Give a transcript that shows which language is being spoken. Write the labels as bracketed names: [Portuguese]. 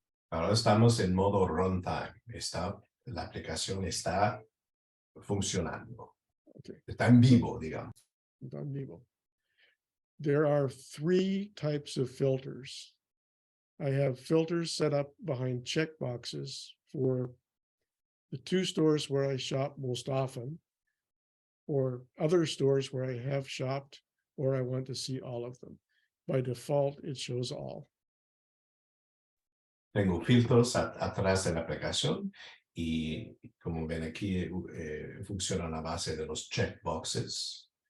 [Spanish] Ahora estamos en modo runtime. La aplicación está funcionando. Okay. Está en vivo, digamos. Está en vivo. [English] There are 3 types of filters. I have filters set up behind checkboxes for the 2 stores where I shop most often, or other stores where I have shopped, or I want to see all of them. By default, it shows all. [Spanish] Tengo filtros atrás de la aplicación y como ven aquí funciona a base de los checkboxes.